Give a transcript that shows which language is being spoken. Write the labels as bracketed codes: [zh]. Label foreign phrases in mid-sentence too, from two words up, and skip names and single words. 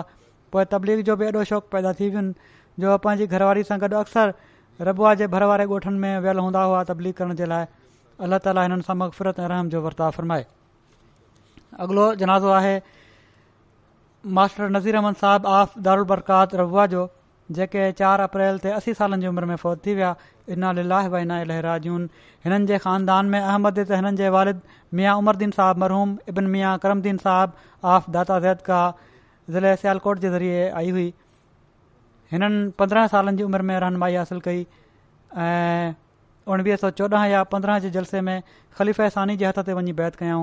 [sd] पोइ तबलीग जो बि एॾो शौक़ु पैदा थी वियुनि जो पंहिंजी घरवारी सां गॾु अक्सर रबुआ जे भर वारे ॻोठनि में वियल हूंदा हुआ तबलीग करण जे लाइ। अलाह ताला हिननि सां मग़फ़िरत ऐं रहम जो वर्ताव फ़रमाए। अॻिलो जनाज़ो आहे मास्टर नज़ीर अहमद साहब ऑफ दारुल बरकात रबुआ जो, जेके 4 अप्रैल ते 80 सालनि जी उमिरि में फ़ौत थी विया। [ar] إنا لله وإنا إليه راجعون. [sd] हिननि जे ख़ानदान में अहमद हिननि जे वालिद मियाँ उमरदीन साहब मरहूम, इब्न मियाँ करमदीन साहब ऑफ दाता ज़ैद का ज़िले सियालकोट जे ज़रिए आई हुई। हिननि 15 सालनि जी उमिरि में रहनुमाई हासिलु कई ऐं 1914 या 15 जे जलसे में ख़लीफ़े सानी जे हथ ते वञी बैत कयाऊं।